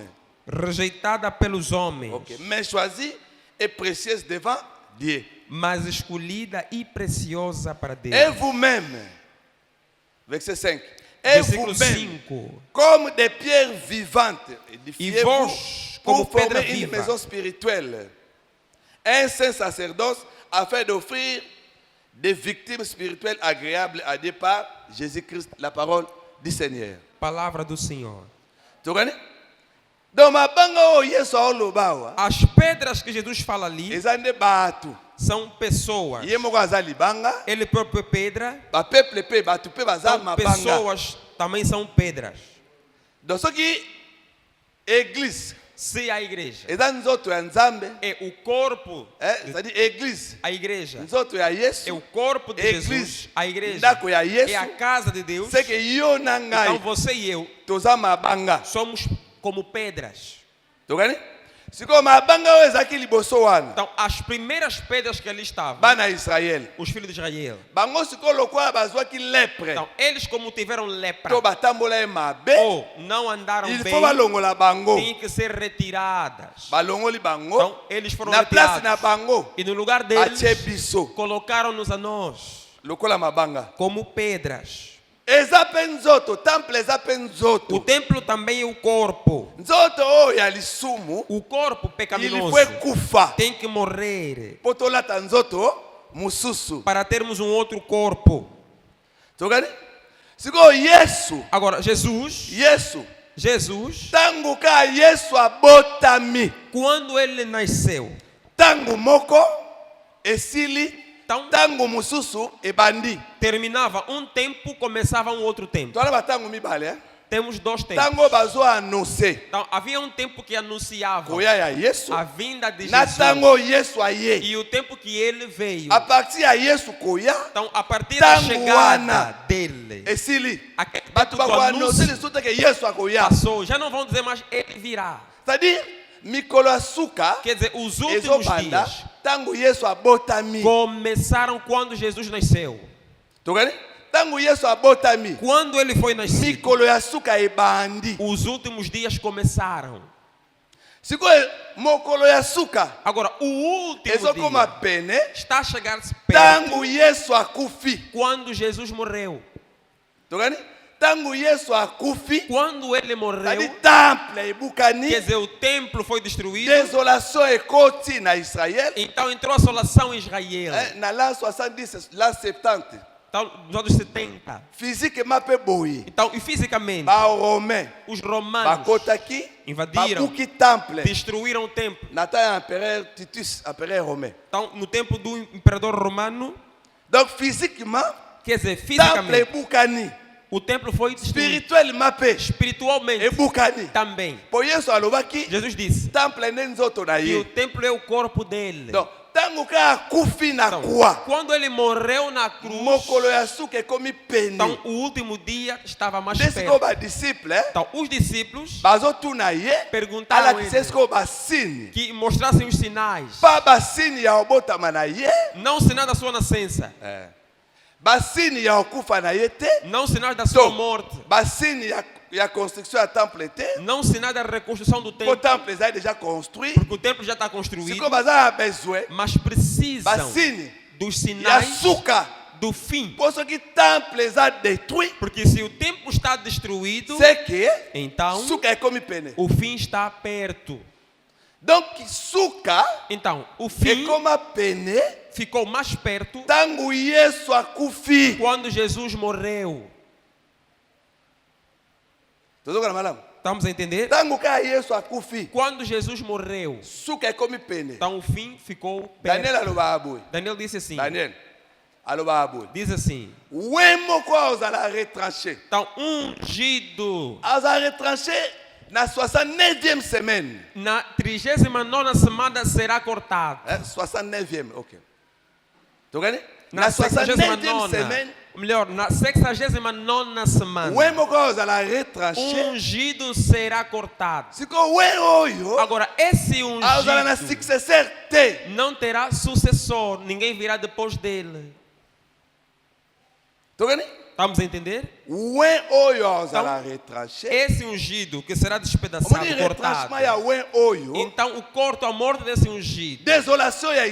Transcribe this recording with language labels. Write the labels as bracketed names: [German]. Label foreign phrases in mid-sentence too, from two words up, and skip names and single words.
[Portuguese] rejeitada pelos homens, [French] ok, mais choisie et précieuse devant Dieu. [Portuguese] mas escolhida e preciosa para Deus. [French] Et vous-même, verset 5, et [Portuguese] Versículo [French] vous-même, 5. comme des pierres vivantes, [Portuguese] E [French] édifiez-vous [Portuguese] vós, como [French] pour [Portuguese] pedra [French] former une [Portuguese] viva, [French] maison spirituelle, un saint sacerdoce, afin d'offrir des victimes spirituelles agréables à Dieu par Jésus-Christ, la parole du Seigneur. [Portuguese] palavra do Senhor. [French] Tu connais? [Lingala] Donc, mabanga o Yesu aoloba awa, [Portuguese] As pedras que Jesus fala ali [Lingala] eza nde bato. [Portuguese] são pessoas. [Lingala] Ye moko aza libanga, [Portuguese] Ele próprio é pedra, [Lingala] ba peuple pe bato pe baza [Portuguese] então [Lingala] mabanga. [Portuguese] pessoas também são pedras. [Lingala] Donc soki église [Portuguese] Se a igreja [Lingala] eza nzoto ya Nzambe, [Portuguese] é o corpo, [French] c'est-à-dire église [Portuguese] a igreja [Lingala] nzoto ya [Portuguese] é [Lingala] Yesu, [Portuguese] o corpo de [Lingala] Église, [Portuguese] Jesus, a igreja [Lingala] ndako ya [Portuguese] é [Lingala] Yesu, [Portuguese] a casa de Deus. [French] c'est que [Lingala] yo na [Portuguese] Então [Lingala] ngai [Portuguese] você e eu [Lingala] toza mabanga. somos como pedras. Tokani? Siko mabanga oyo ezaki liboso wana. [Portuguese] Então as primeiras pedras que ali estavam, [Lingala] Bana Israel. [Portuguese] os filhos de Israel. [Lingala] Bango siko lokola bazwaki lepre. [Portuguese] Então eles como tiveram lepra [Lingala] To batambola ye mabe. [Portuguese] ou não andaram [Lingala] Il [Portuguese] bem, [Lingala] faut balongola bango. [Portuguese] têm que ser retiradas. [Lingala] Balongoli bango. [Portuguese] Então eles foram [Lingala] Na place na [Portuguese] retirados. [Lingala] bango. [Portuguese] E no lugar deles [Lingala] Atie biso. [Portuguese] colocaram-nos a nós [Lingala] Lokola mabanga. [Portuguese] como pedras. [Lingala] Eza pe nzoto. Temple eza pe [Portuguese] O [Lingala] nzoto. [Portuguese] templo também é o corpo. [Lingala] Nzoto oyo ya lisumu. [Portuguese] O corpo [Lingala] Il [Portuguese] pecaminoso [Lingala] faut ekufa. [Portuguese] tem que morrer [Lingala] Po tolata nzoto mususu. [Portuguese] para termos um outro corpo. [Lingala] Tokani? Siko Yesu. [Portuguese] Agora, Jesus, [Lingala] Tango ka Yesu abotami. [Portuguese] quando ele nasceu, [Lingala] Tango moko esili. [Portuguese] então [Lingala] Tango mususu ebandi. [Portuguese] terminava um tempo, começava um outro tempo. [Lingala] Twana batango mibale. [Portuguese] Temos dois tempos. [Lingala] Tango bazo annoncer. [Portuguese] Então, havia um tempo que anunciava [Lingala] Koya ya Yesu. [Portuguese] a vinda de [Lingala] Na [Portuguese] Jesus [Lingala] tango Yesu aye. [Portuguese] e o tempo que ele veio. [French] A partir [Lingala] ya Yesu koya. [Portuguese] Então, a partir da [Lingala] Tango [Portuguese] chegada [Lingala] wana. [Portuguese] dele, [Lingala] Esili. [Portuguese] aquele [Lingala] Batu [Portuguese] tempo do [Lingala] bako annoncer [Portuguese] anúncio [Lingala] lisuta que Yesu akoya. [Portuguese] passou. Já não vão dizer mais ele virá. [French] C'est-à-dire [Lingala] mikolo ya suka [Portuguese] Quer dizer, os últimos [Lingala] ezobanda [Portuguese] dias [Lingala] tango Yesu abotami. [Portuguese] começaram quando Jesus nasceu. [Lingala] Tokani? Tango Yesu abotami. [Portuguese] Quando ele foi nascido, [Lingala] Mikolo ya suka ebandi. [Portuguese] os últimos dias começaram. [Lingala] Sikoyo mokolo ya suka [Portuguese] Agora, o último [Lingala] ezokoma [Portuguese] dia [Lingala] pene [Portuguese] está a chegar-se [Lingala] tango [Portuguese] perto [Lingala] Yesu akufi. [Portuguese] quando Jesus morreu. [Lingala] Tokani? Tango Yesu akufi. [Portuguese] Quando ele [Lingala] Tadi [Portuguese] morreu, [Lingala] temple ebukani. [Portuguese] quer dizer, o templo foi destruído, [Lingala] Désolation ekoti na Israël. [Portuguese] então entrou a assolação em Israel. [French] Na l'an 70, l'an 70. [Portuguese] Então, nos anos 70. [Lingala] Physiquement pe boye. [Portuguese] Então, e fisicamente, [Lingala] Ba romain. [Portuguese] os romanos [Lingala] Bakotaki. [Portuguese] invadiram, [Lingala] Babuki temple. [Portuguese] destruíram o templo. [Lingala] Nata empereur Titus, [French] empereur romain. [Portuguese] Então, no tempo do imperador romano, [French] Donc physiquement, [Portuguese] quer dizer, [Lingala] temple [Portuguese] fisicamente, [Lingala] ebukani. [Portuguese] o templo foi destruído. [Lingala] Spirituellement pe [Portuguese] Espiritualmente, [Lingala] ebukani. [Portuguese] também. [Lingala] Po Yesu alobaki [Portuguese] Jesus disse [Lingala] temple ne nzoto na [Portuguese] que o [Lingala] ye. [Portuguese] templo é o corpo dele. [Lingala] Donc tango ka akufi na [Portuguese] Então, [Lingala] croix. [Portuguese] quando ele morreu na cruz, [Lingala] Mokolo ya suka ekomi pene. [Portuguese] então o último dia estava mais [Lingala] Desiko [Portuguese] perto. [Lingala] ba disciple, [Portuguese] Então, os discípulos [Lingala] bazotuna ye. [Portuguese] perguntaram a [Lingala] Ala [Portuguese] ele [Lingala] kisesiko basini. [Portuguese] que mostrassem os sinais, [Lingala] Pa basini ya obotama na ye. [Portuguese] não sinais da sua nascença, [Lingala] Basini ya okufa na ye te. [Portuguese] não sinais da sua [Lingala] Donc, [Portuguese] morte, [Lingala] basini ya construction ya temple te. [Portuguese] não sinais da reconstrução do [Lingala] O [Portuguese] templo, [French] temple est déjà construit. [Portuguese] porque o templo já está construído, [Lingala] Siko baza besoin. [Portuguese] mas precisam [Lingala] Basini [Portuguese] dos [Lingala] ya [Portuguese] sinais [Lingala] suka. [Portuguese] do fim. [French] Pour ce qui temple est détruit. [Portuguese] Porque se o templo está destruído, [French] C'est que [Portuguese] então [Lingala] suka ekomi pene. [Portuguese] o fim está perto. [Lingala] Donc suka [Portuguese] Então, o fim [Lingala] ekoma pene. [Portuguese] ficou mais perto [Lingala] Tango Yesu akufi. [Portuguese] quando Jesus morreu. [Lingala] Tozokana malamu. [Portuguese] Estamos a entender? [Lingala] Tango ka Yesu akufi. [Portuguese] Quando Jesus morreu, [Lingala] Suka ekomi pene. [Portuguese] então o fim ficou Daniel perto. [Lingala] aloba aboy. [Portuguese] Daniel disse assim, [Lingala] Daniel aloba aboy. [Portuguese] diz assim, [Lingala] Wemo kwa ozala retranché. [Portuguese] então ungido [Lingala] Aza retranché na 69e semaine. [Portuguese] na 39ª semana será cortado. [Lingala] 69e, ok. Togani? Na Na 69e [Portuguese] 69ª, [Lingala] semaine. [Portuguese] melhor, na 69ª semana, [Lingala] Wemo kwa ozala retranché. [Portuguese] ungido será cortado. [Lingala] Siko we oyo. [Portuguese] Agora, esse [Lingala] Ozala na [Portuguese] ungido [Lingala] successeur te. [Portuguese] não terá sucessor, ninguém virá depois dele. [Lingala] Togani? [Portuguese] Estamos a entender? [Lingala] We oyo ozala retranché. [Portuguese] Esse ungido que será [Lingala] Omoni [Portuguese] despedaçado, [Lingala] retranchement [Portuguese] cortado. [Lingala] ya we oyo. [Portuguese] Então, o corte, a morte desse ungido [Lingala] Désolation ya